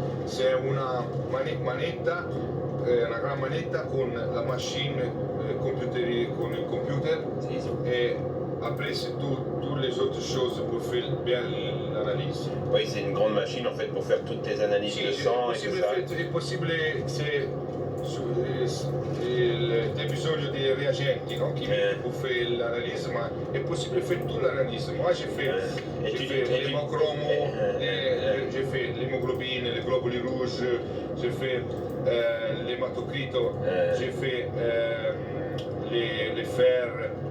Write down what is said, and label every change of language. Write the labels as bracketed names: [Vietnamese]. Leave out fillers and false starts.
[French] C'est une manetta, [Italian] una grande manetta con [French] la machine [Italian] con il computer [French] et après c'est toutes les autres choses pour faire bien l'analyse. Oui, c'est une grande machine en fait pour faire toutes tes analyses de sang et tout ça. [Italian] È possibile se hai bisogno di reagenti, no? [French] Qui pour faire l'analyse, [Italian] ma è possibile [French] faire toute l'analyse. Moi j'ai fait l'hémochromo, j'ai fait l'hémoglobine, les globules rouges, j'ai fait l'hématocrite, j'ai fait les fer,